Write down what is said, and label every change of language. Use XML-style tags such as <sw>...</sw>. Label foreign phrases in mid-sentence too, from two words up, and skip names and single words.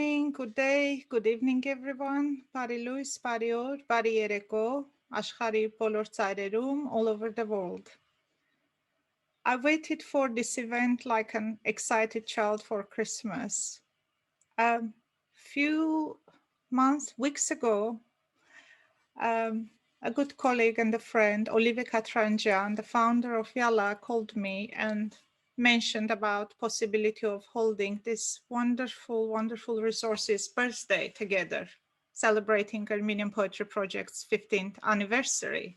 <en>good day, good evening everyone.</en> <hy>Բարի լույս, բարի օր, բարի երեկո, աշխարհի բոլոր ծայրերում,</hy> <en>all over the world. I waited for this event like an excited child for Christmas. A few months, weeks ago, a good colleague and a friend, Olivia Katranjan, the founder of Yalla, called me and mentioned about possibility of holding this wonderful, wonderful resources birthday together, celebrating Armenian Poetry Project's 15th anniversary.</en>